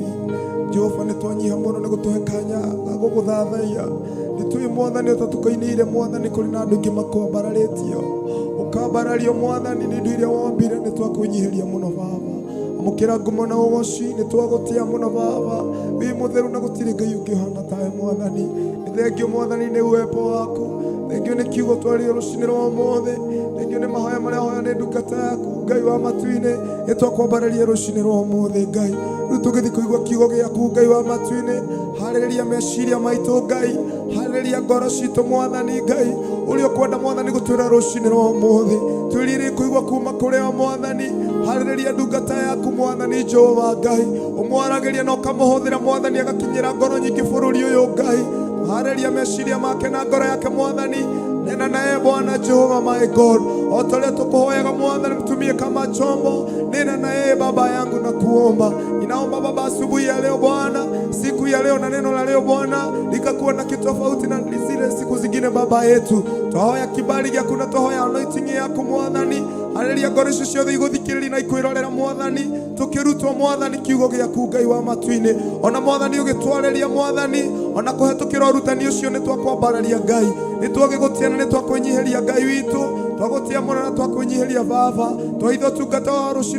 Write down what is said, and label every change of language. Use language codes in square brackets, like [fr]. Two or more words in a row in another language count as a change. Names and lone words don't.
[ki] Jehova ni twanyiha muno ni gutuhe kanya gaguguthathaia, ni tui Mwathani utatukainire Mwathani kuri na andu ingi makwambararĩtio, ukambarario Mwathani ni ndu iria wombire, ni twakwinyihiria muno Baba. Amukira ngumo na ugoci ni twagutia muno Baba, wi mutheru na gutiri Ngai ukihana tawe Mwathani. Thengio Mwathani ni uwepo wako, thengio ni kiugo twario rucini rwa umuthi, thengio ni mahoya maria hoya ni ndungata yaku Ngai wa matu-ini, ni twakwambararia rucini rwa umuthi Ngai. Riu tugithi kuigua kiugo giaku Ngai wa matu-ini, haleluya meciria maitũ Ngai, haleluya ngoro citũ Mwathani Ngai, ũrĩa ũkwenda Mwathani gũtwĩra rũcinĩ rwa ũmũthĩ, twĩrire kũigua kuma kũrĩ o Mwathani, haleluya ndungata yaku Mwathani Jehova Ngai, ũmwaragĩria na ũkamũhũthĩra Mwathani agakinyĩra ngoro nyingĩ bũrũri ũyũ Ngai, haleluya meciria make na ngoro yake Mwathani, [sw] nena naye Bwana Jehova [en] my God, [ki] otoria tukuhoyaga Mwathani [sw] mtumie kama chombo, nena naye Baba yangu na kuomba, ninaomba Baba asubuhi ya leo Bwana, siku ya leo na neno la leo Bwana likakuwa na kitofauti na zile siku zingine Baba yetu, [ki] twahoya kibali gĩaku na twahoya anointing yaku Mwathani, haleluya ngoro icio ciothe igũthikĩrĩria na ikwĩrorera Mwathani, tukĩrutwo Mwathani kiugo gĩaku Ngai wa matu-inĩ, ona Mwathani ũgĩtwarĩria Mwathani, ona kũhetũkĩra ũrutani ũcio nĩ twakwambararia Ngai, nĩ twagĩgũtia na nĩ twakwĩnyihiria Ngai witũ, twagũtia mũno na twakwĩnyihiria Baba, twaitho tungata wa rũcinĩ